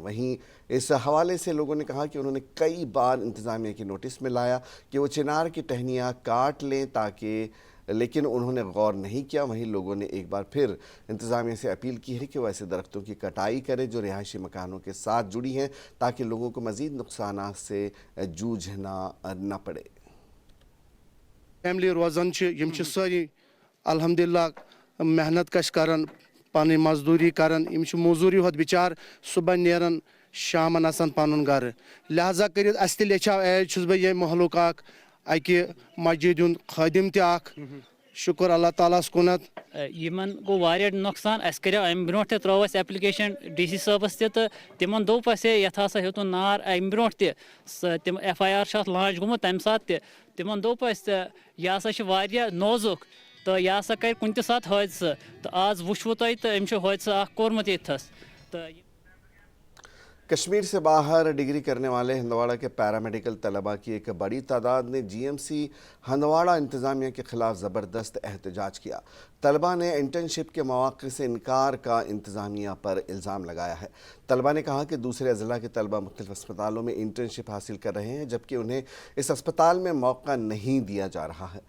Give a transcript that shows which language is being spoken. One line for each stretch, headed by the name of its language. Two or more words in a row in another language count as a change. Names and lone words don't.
Urdu: وہیں اس حوالے سے لوگوں نے کہا کہ انہوں نے کئی بار انتظامیہ کی نوٹس میں لایا کہ وہ چنار کی ٹہنیاں کاٹ لیں لیکن انہوں نے غور نہیں کیا۔ وہیں لوگوں نے ایک بار پھر انتظامیہ سے اپیل کی ہے کہ وہ ایسے درختوں کی کٹائی کرے جو رہائشی مکانوں کے ساتھ جڑی ہیں، تاکہ لوگوں کو مزید نقصانات سے جوجھنا نہ پڑے۔
Kashmiri: فیملی روزان یم ساری الحمدللہ محنت کش کران، پانی مزدوری کران، یم موزوری ہوت بچار صبح نیران شامن آسان پنن گھر، لہذا کٔرِتھ اَسہِ تہِ لیٚچھاو ایز چھُس بہٕ ییٚمہِ محلُک اکھ اکہِ مسجد ہُنٛد خٲدِم تہِ اکھ، شکر اللہ تعالیٰ ہس کُنتھ۔ یمن گوٚو واریاہ نۄقصان، اَسہِ کریو امہِ برونٛٹھ تہِ ترٲو اَسہِ ایپلِکیشن DC صٲبس تہِ تہٕ تِمن دوٚپ اَسہِ یتھ ہسا ہیوٚتُن نار امہِ برونٛٹھ تہِ تِم FIR چھُ اتھ لانچ گوٚمُت تمہِ ساتہٕ تہِ، تِمن دوٚپ اَسہِ یہِ ہسا چھُ واریاہ نوزُک تہٕ یہِ ہسا کرِ کُنہِ تہِ ساتہٕ حٲدثہٕ، تہٕ آز وٕچھوٕ تۄہہِ تہٕ أمۍ چھُ حٲدثہٕ اکھ کوٚرمُت ییٚتھس تہٕ
Urdu: کشمیر سے باہر ڈگری کرنے والے ہندواڑہ کے پیرامیڈیکل طلباء کی ایک بڑی تعداد نے GMC ہندواڑہ انتظامیہ کے خلاف زبردست احتجاج کیا۔ طلباء نے انٹرنشپ کے مواقع سے انکار کا انتظامیہ پر الزام لگایا ہے۔ طلباء نے کہا کہ دوسرے اضلاع کے طلباء مختلف اسپتالوں میں انٹرنشپ حاصل کر رہے ہیں، جبکہ انہیں اس اسپتال میں موقع نہیں دیا جا رہا ہے۔